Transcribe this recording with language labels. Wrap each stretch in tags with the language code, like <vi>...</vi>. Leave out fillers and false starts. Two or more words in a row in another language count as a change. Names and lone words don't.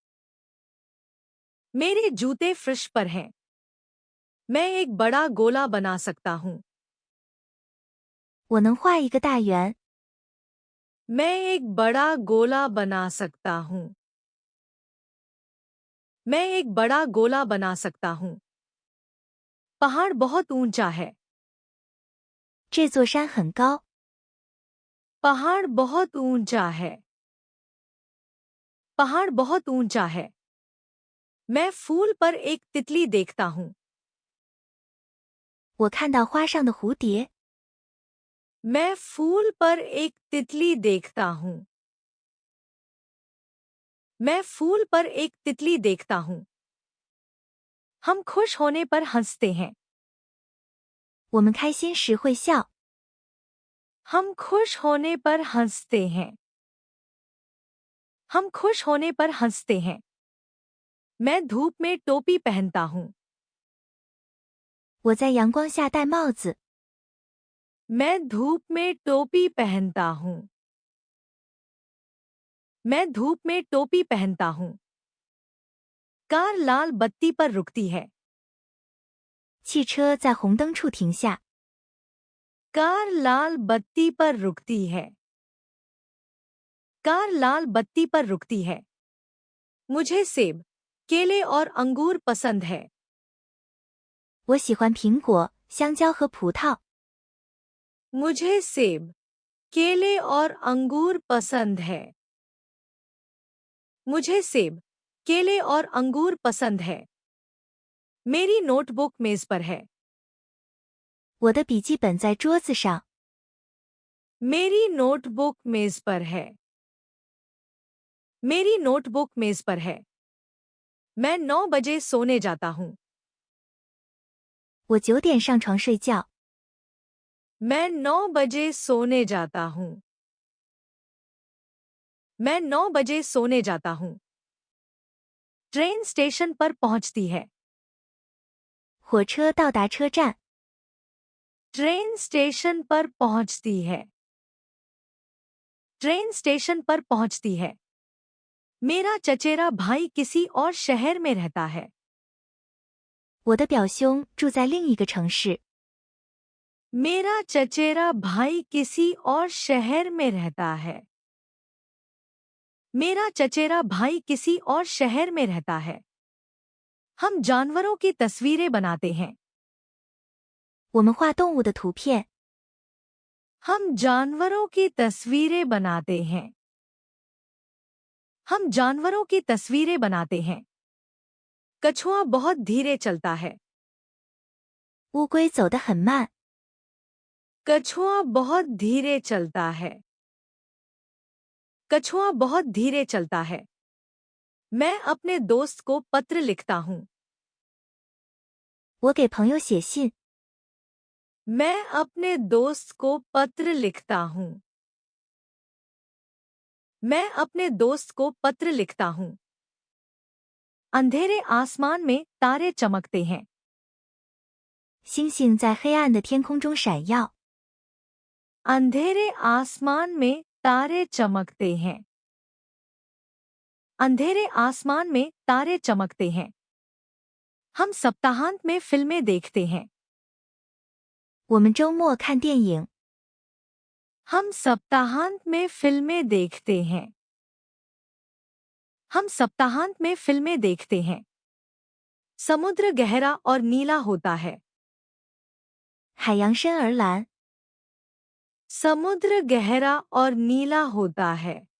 <hi>मेरे जूते फर्श पर हैं। मैं एक बड़ा गोला बना सकता हूँ।</hi> <zh>我能画一个大圆。</zh> <hi>मैं एक बड़ा गोला बना सकता हूँ। मैं एक बड़ा गोला बना सकता हूँ। पहाड़ बहुत ऊंचा है।</hi> <zh>这座山很高。</zh> <hi>पहाड़ बहुत ऊंचा है। पहाड़ बहुत ऊंचा है। मैं फूल पर एक तितली देखता हूँ।</hi> <zh>我看到花上的蝴蝶。</zh> <hi>मैं फूल पर एक तितली देखता हूँ। मैं फूल पर एक तितली देखता हूँ। हम खुश होने पर हंसते हैं।</hi> <zh>我们开心时会笑。</zh> <hi>हम खुश होने पर हंसते हैं। हम खुश होने पर हंसते हैं। मैं धूप में टोपी पहनता हूँ।</hi> <zh>我在阳光下戴帽子。</zh> <hi>मैं धूप में टोपी पहनता हूँ। मैं धूप में टोपी पहनता हूँ। कार लाल बत्ती पर रुकती है।</hi> <zh>汽车在红灯处停下。</zh> <hi>कार लाल बत्ती पर रुकती है। कार लाल बत्ती पर रुकती है। मुझे सेब, केले और अंगूर पसंद है।</hi> <zh>我喜欢苹果、香蕉和葡萄。</zh> <hi>मुझे सेब, केले और अंगूर पसंद है। मुझे सेब, केले और अंगूर पसंद है। मेरी नोटबुक मेज पर है।</hi> <zh>我的笔记本在桌子上。</zh> <hi>मेरी नोटबुक मेज पर है। मेरी नोटबुक मेज पर है। मैं 9 बजे सोने जाता हूँ।</hi> <zh>我9点上床睡觉。</zh> <hi>मैं 9 बजे सोने जाता हूँ। मैं 9 बजे सोने जाता हूँ।</hi> <en>train station</en> <hi>पर पहुंचती है।</hi> <zh>火车到达车站。</zh> <en>train station</en> <hi>पर पहुंचती है।</hi> <en>train station</en> <hi>पर पहुंचती है। मेरा चचेरा भाई किसी और शहर में रहता है।</hi> <zh>我的表兄住在另一个城市。</zh> <hi>मेरा चचेरा भाई किसी और शहर में रहता है। मेरा चचेरा भाई किसी और शहर में रहता है। हम जानवरों की तस्वीरें बनाते हैं।</hi> <zh>我们画动物的图片。</zh> <hi>हम जानवरों की तस्वीरें बनाते हैं। हम जानवरों की तस्वीरें बनाते हैं। कछुआ बहुत धीरे चलता है।</hi> <zh>乌龟走得很慢。</zh> <hi>कछुआ बहुत धीरे चलता है। कछुआ बहुत धीरे चलता है। मैं अपने दोस्त को पत्र लिखता हूँ।</hi> <zh>我给朋友写信。</zh> <hi>मैं अपने दोस्त को पत्र लिखता हूँ। मैं अपने दोस्त को पत्र लिखता हूँ। अंधेरे आसमान में तारे चमकते हैं।</hi> <zh>星星在黑暗的天空中闪耀。</zh> <hi>अंधेरे आसमान में तारे चमकते हैं। अंधेरे आसमान में तारे चमकते हैं। हम सप्ताहांत में फिल्में देखते हैं।</hi> <zh>我们周末看电影。</zh> <hi>हम सप्ताहांत में फिल्में देखते हैं। हम सप्ताहांत में फिल्में देखते हैं। समुद्र गहरा और नीला होता है।</hi> <zh>海洋深而蓝。</zh> <hi>समुद्र गहरा और नीला होता है।</hi>